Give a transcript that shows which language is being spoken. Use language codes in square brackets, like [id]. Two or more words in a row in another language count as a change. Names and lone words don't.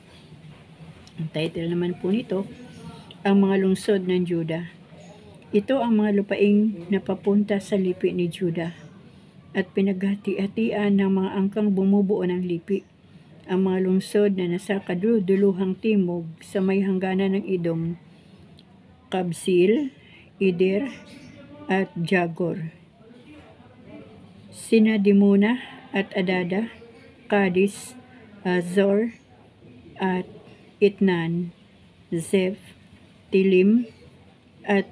[tl] Ang title naman po nito, ang mga lungsod ng Juda. Ito ang mga lupaing napapunta sa lipi ni Juda at pinaghati-hatian ng mga angkang bumubuo ng lipi. Ang mga lungsod na nasa kaduduluhang timog sa may hangganan ng Edom, Kabsil, Eder, at Jagor. Sina Dimona at Adada, Kadis, Azor, at Itnan, Zeph, Tilim, at